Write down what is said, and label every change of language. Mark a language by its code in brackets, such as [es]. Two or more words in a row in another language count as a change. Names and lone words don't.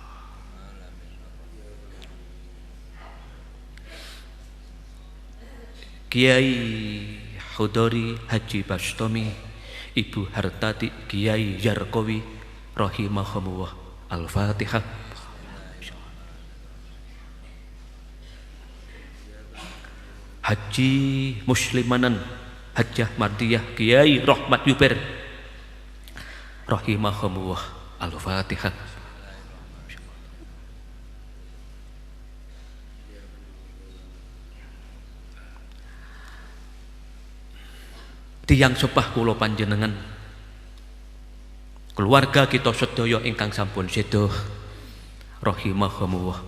[jv] Kiai Khudori Haji Bastomi, Ibu Hartati Kiai Yarkowi rahimahumullah. Al-Fatihah. Haji Muslimanan Hajjah Mardiyah Kiai Rahmat Yuber rahimahumullah. Al-Fatihah. Tiyang sepah kula panjenengan, keluarga kita sedaya ingkang sampun sedo rahimahumullah.